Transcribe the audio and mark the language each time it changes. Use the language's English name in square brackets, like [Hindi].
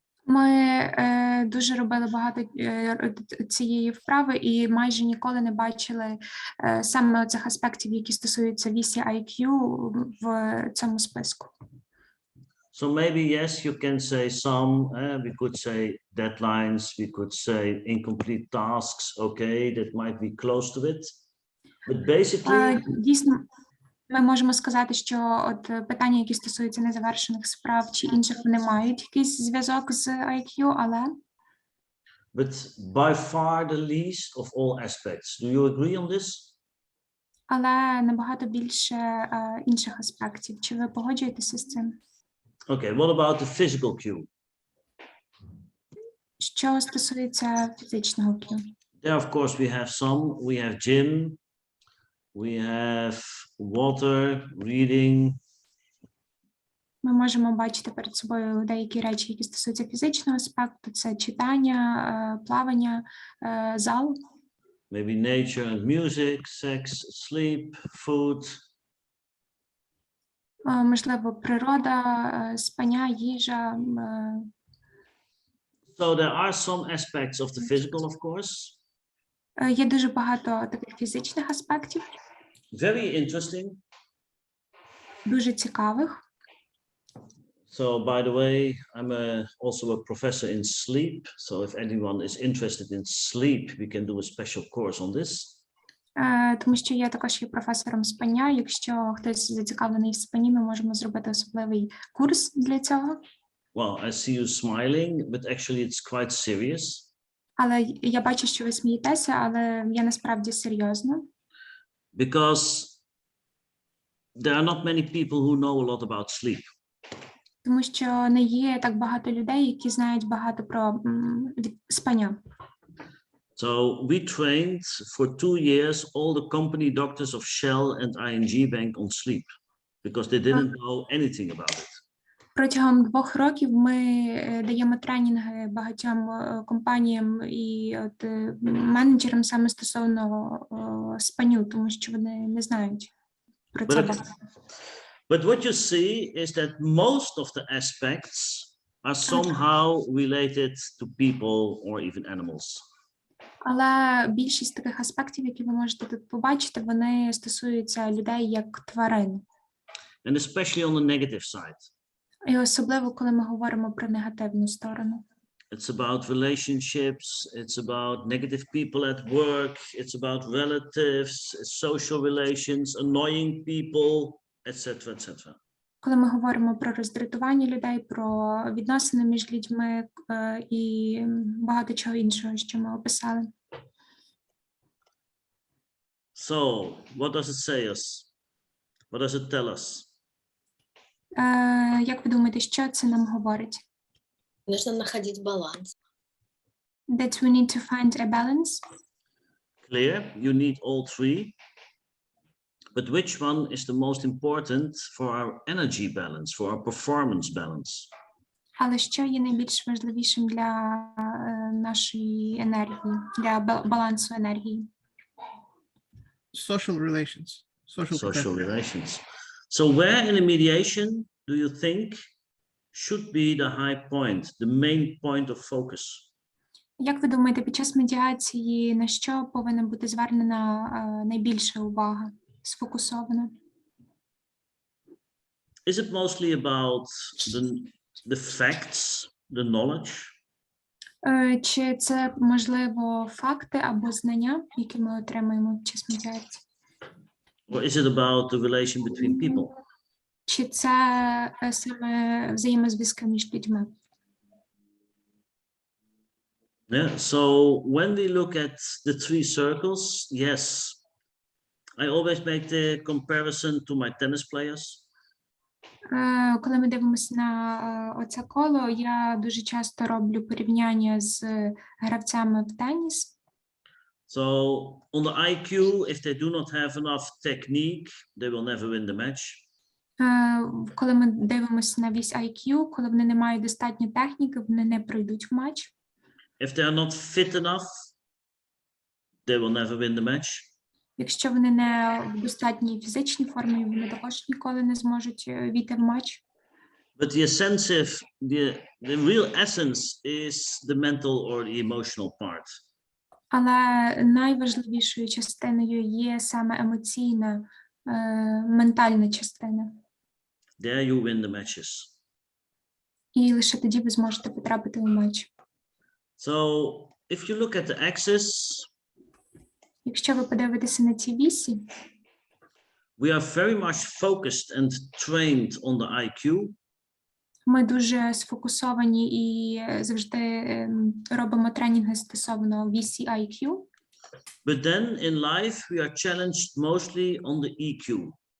[Ukrainian] Ми дуже робили багато цієї вправи і майже ніколи не бачили саме цих аспектів, які стосуються вісі IQ в цьому списку. [English] So maybe yes, you can say some. We could say deadlines. We could say incomplete tasks. Okay, that might be close to it. But basically, [Ukrainian] Дійсно, ми можемо сказати, що от питання, які стосуються незавершених справ чи інших, вони мають якийсь зв'язок з IQ, але [English] but by far the least of all aspects. Do you agree on this? [Ukrainian] але набагато більше інших аспектів. Чи ви погоджуєтеся з цим? [English] Okay, what about the physical cue? [Ukrainian] Що стосується фізичного Q? [English] There, of course, we have some. We have gym. We have water, reading. [Ukrainian] Ми можемо бачити перед собою деякі речі, які стосуються фізичного аспекту. Це читання, плавання, зал. [English] Maybe nature and music, sex, sleep, food. [Ukrainian] Можливо, природа, спання, їжа. [English] So there are some aspects of the physical, of course. [Ukrainian] Є дуже багато таких фізичних аспектів, [English] Very interesting. [Ukrainian] дуже цікавих. [English] So, by the way, I'm also a professor in sleep. So if anyone is interested in sleep, we can do a special course on this. [Ukrainian] Тому що я також є професором спання. Якщо хтось зацікавлений в спанні, ми можемо зробити особливий курс для цього. [English] Well, I see you smiling, but actually it's quite serious. [Ukrainian] Але я бачу, що ви смієтеся, але я насправді серйозно. [English] Because there are not many people who know a lot about sleep. [Ukrainian] Тому що не є так багато людей, які знають багато про спання. [English] So we trained for 2 years all the company doctors of Shell and ING Bank on sleep because they didn't know anything about it. [Ukrainian] Протягом 2 років ми даємо тренінги багатьом компаніям і от менеджерам саме стосовно спаню, тому що вони не знають про це. [English] But what you see is that most of the aspects are somehow related to people or even animals. [Ukrainian] Але більшість таких аспектів, які ви можете тут побачити, вони стосуються людей як тварин. [English] And especially on the negative side. [Ukrainian] І особливо, коли ми говоримо про негативну сторону. [English] It's about relationships, it's about negative people at work, it's about relatives, social relations, annoying people, etc., etc. [Ukrainian] Коли ми говоримо про роздратування людей, про відносини між людьми і багато чого іншого, що ми описали. [English] So, what does it say us? What does it tell us? [Ukrainian] Як ви думаєте, що це нам говорить? [Russian] Нужно находить баланс. [English] That we need to find a balance. Clear, you need all three. But which one is the most important for our energy balance, for our performance balance? [Ukrainian] Але що є найбільш важливішим для нашої енергії, для балансу енергії? [English] Social relations. Social relations. So where in a mediation do you think should be the high point, the main point of focus? [Ukrainian] Як ви думаєте, під час медіації на що повинна бути звернена найбільша увага, сфокусована? [English] Is it mostly about the facts, the knowledge? [Ukrainian] Чи це, можливо, факти або знання, які ми отримуємо під час медіації? [English] Or is it about the relation between people? [Ukrainian] Чи це саме взаємозв'язки між людьми? [English] Yeah, so when we look at the 3 circles, yes, I always make the comparison to my tennis players. [Ukrainian] Коли ми дивимося на оце коло, я дуже часто роблю порівняння з гравцями в теніс. [English] So on the IQ, if they do not have enough technique, they will never win the match. [Ukrainian] Коли ми дивимося на вісь IQ, коли вони не мають достатньо техніки, вони не пройдуть в матч. [English] If they are not fit enough, they will never win the match. [Ukrainian] Якщо вони не в достатній фізичній формі, вони також ніколи не зможуть війти в матч. [English] But the real essence is the mental or the emotional part. [Ukrainian] Але найважливішою частиною є саме емоційна, ментальна частина. [English] There you win the matches. [Ukrainian] І лише тоді ви зможете потрапити у матч. [English] So if you look at the axis, [Ukrainian] Якщо ви подивитеся на ці вісі, [English] we are very much focused and trained on the IQ. [Ukrainian] ми дуже сфокусовані і завжди робимо тренінги стосовно вісі IQ. [English] But then in life, we are challenged mostly on the EQ.